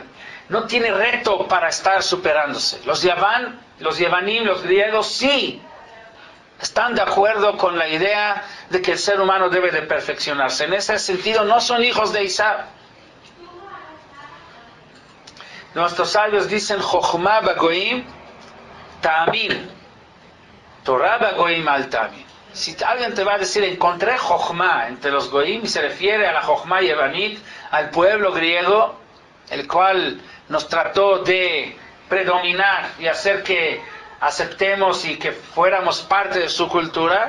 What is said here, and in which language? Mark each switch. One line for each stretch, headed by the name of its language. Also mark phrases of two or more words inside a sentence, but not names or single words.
Spanish: No tiene reto para estar superándose. Los Yevanim, los griegos, sí están de acuerdo con la idea de que el ser humano debe de perfeccionarse. En ese sentido, no son hijos de Esav. Nuestros sabios dicen,
Hebrew: חכמה בגוים תאמין, תורה בגוים אל תאמין.
Spanish: Si alguien te va a decir, encontré Jochma entre los goim, y se refiere a la
Hebrew: חכמה יוונית,
Spanish: al pueblo griego, el cual nos trató de predominar y hacer que aceptemos y que fuéramos parte de su cultura.